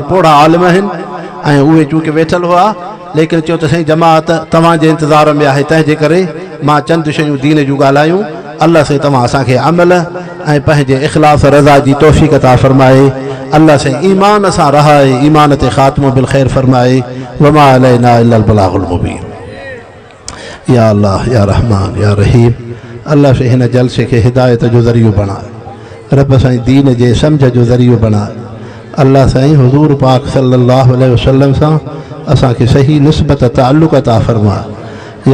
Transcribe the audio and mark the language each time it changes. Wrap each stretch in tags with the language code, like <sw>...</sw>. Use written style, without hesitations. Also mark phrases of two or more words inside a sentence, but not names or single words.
<sd>पोड़ा आलिम आहिनि ऐं उहे चूंकि वेठल हुआ, लेकिन चयो त साईं जमात तव्हांजे इंतज़ार में आहे, तंहिंजे करे मां चंद शयूं दीन जूं ॻाल्हायूं। अल्लाह से तव्हां असांखे अमल ऐं पंहिंजे इख़लास रज़ा जी तौफ़ीक़ अता फरमाए। अल्लाह से ईमान सां रहाए, ईमान ते ख़ात्मो</sd> <ar>بالخير</ar> <sd>फरमाए।</sd> <ar>وما علينا إلا البلاغ المبين. يا الله يا رحمن يا رحيم,</ar> <sd>अल्लाह से हिन जलसे खे हिदायत जो ज़रियो बणाए। रब साईं दीन जे सम्झ जो ज़रियो बणाए। अल्लाह साईं हुज़ूर पाक</sd> <ar>صلى الله عليه وسلم</ar> <sd>सां असांखे सही निस्बत ताल्लुक़ अता फरमाए।</sd>